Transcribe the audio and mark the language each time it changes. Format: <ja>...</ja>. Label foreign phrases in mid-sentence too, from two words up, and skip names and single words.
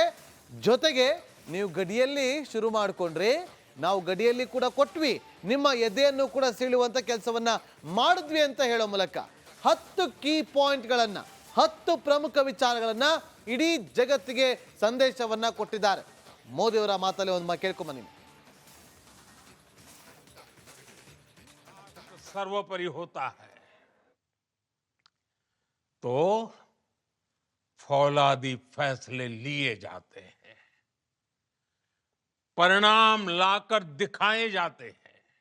<kn>ಜೊತೆಗೆ ನೀವು ಗಡಿಯಲ್ಲಿ ಶುರು ಮಾಡಿಕೊಂಡ್ರಿ, ನಾವು ಗಡಿಯಲ್ಲಿ ಕೂಡ ಕೊಟ್ವಿ, ನಿಮ್ಮ ಎದೆಯನ್ನು ಕೂಡ ಸೀಳುವಂತ ಕೆಲಸವನ್ನ ಮಾಡಿದ್ವಿ ಅಂತ ಹೇಳೋ ಮೂಲಕ 10</kn> <en>key pointಗಳನ್ನ,</en> <kn>10 ಪ್ರಮುಖ ವಿಚಾರಗಳನ್ನ ಇಡೀ ಜಗತ್ತಿಗೆ ಸಂದೇಶವನ್ನ ಕೊಟ್ಟಿದ್ದಾರೆ. ಮೋದಿಯವರ ಮಾತಲ್ಲಿ ಒಂದು ಕೇಳ್ಕೊಂಬನ್ನಿ.</kn> <hi>सर्वोपरि होता है तो फौलादी फैसले लिए जाते हैं, परिणाम लाकर दिखाए जाते हैं.</hi>